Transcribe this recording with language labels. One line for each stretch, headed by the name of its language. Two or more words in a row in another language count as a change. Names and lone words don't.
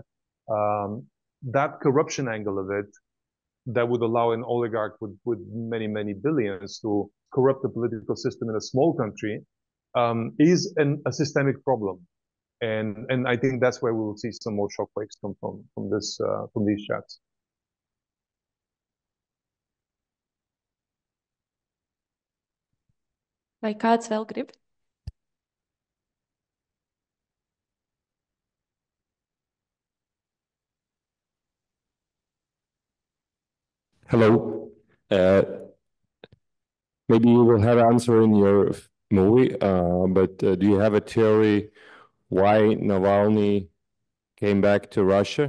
English: That corruption angle of it, that would allow an oligarch with many, many billions to corrupt the political system in a small country, is a systemic problem. And I think that's where we will see some more shockwaves come from these chats.
Latvian: Vai kāds vēl grib?
English: Hello. Maybe you will have an answer in your movie, but do you have a theory why Navalny came back to Russia?